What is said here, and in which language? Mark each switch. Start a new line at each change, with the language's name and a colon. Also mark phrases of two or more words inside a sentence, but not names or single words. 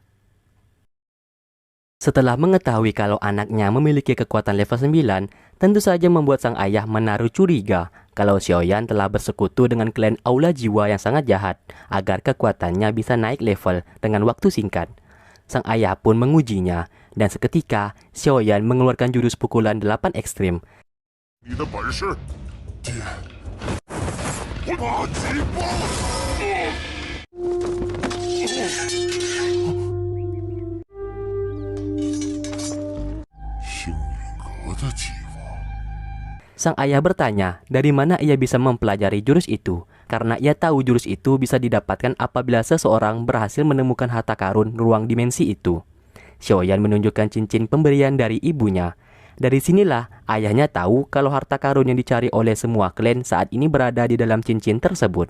Indonesian: Setelah mengetahui kalau anaknya memiliki kekuatan level 9, tentu saja membuat sang ayah menaruh curiga kalau Xiaoyan telah bersekutu dengan klan Aula Jiwa yang sangat jahat agar kekuatannya bisa naik level dengan waktu singkat. Sang ayah pun mengujinya, dan seketika Xiaoyan mengeluarkan jurus pukulan 8 ekstrim.
Chinese: 你的本事，爹，大吉包！星陨阁的计划。
Indonesian: Sang ayah bertanya dari mana ia bisa mempelajari jurus itu, karena ia tahu jurus itu bisa didapatkan apabila seseorang berhasil menemukan harta karun ruang dimensi itu. Xiaoyan menunjukkan cincin pemberian dari ibunya. Dari sinilah ayahnya tahu kalau harta karun yang dicari oleh semua klan saat ini berada di dalam cincin tersebut.